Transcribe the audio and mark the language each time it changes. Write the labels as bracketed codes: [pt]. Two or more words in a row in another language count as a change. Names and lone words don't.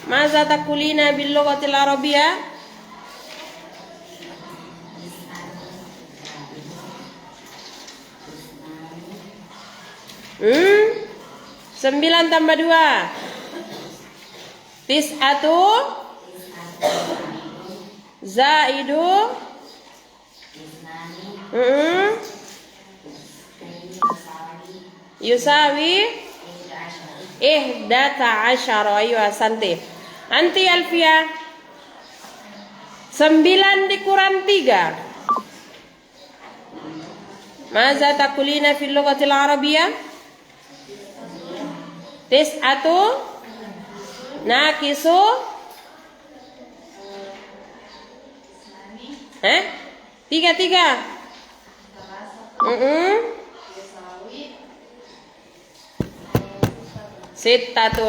[ar] ماذا تقولين باللغة العربية? 9 tambah 2 تسعة زائد يساوي إحدى عشرة. [id] Ayo santi. Anti Alfia. 9 dikurang 3. [ar] ماذا تقولين في اللغة العربية? تسعة ناقص 3. Sittatun.